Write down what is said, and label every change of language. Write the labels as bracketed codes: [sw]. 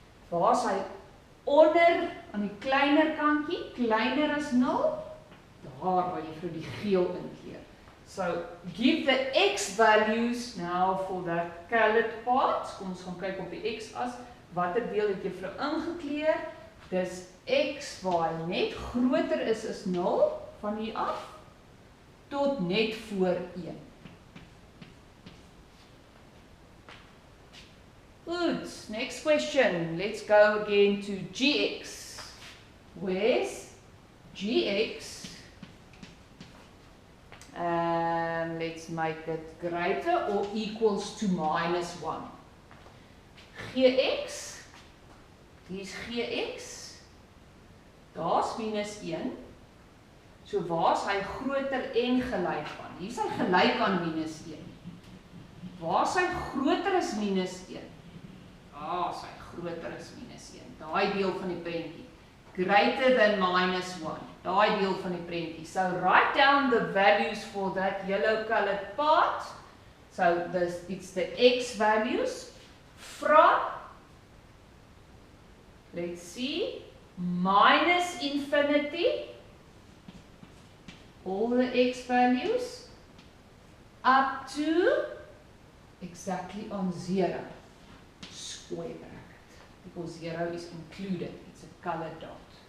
[af] Waar is hy onder aan die kleiner kantjie, kleiner as 0? Daar waar jy vir die geel inkeer. [en] So, give the x values now for that colored part. [af] Kom ons gaan kyk op die x-as. Watter deel het jy vir ingekleur? Dis x waar hy net groter is as 0 van hier af tot net voor 1. [en] Good. Next question. Let's go again to gx. Where's gx? And let's make it greater or equals to minus 1. [af] Gx, hier's gx, daar's minus 1, so waar's hy groter en gelyk aan? Hier's hy gelyk aan minus 1. Waar's hy groter as minus 1? Daar's hy groter as minus 1, daai deel van die prentjie. [en] Greater than minus 1. [af] Daai deel van die prentjie. [en] So write down the values for that yellow colored part. So it's the x values from, let's see, minus infinity, all the x values, up to exactly on 0, square bracket, because 0 is included, it's a colored dot.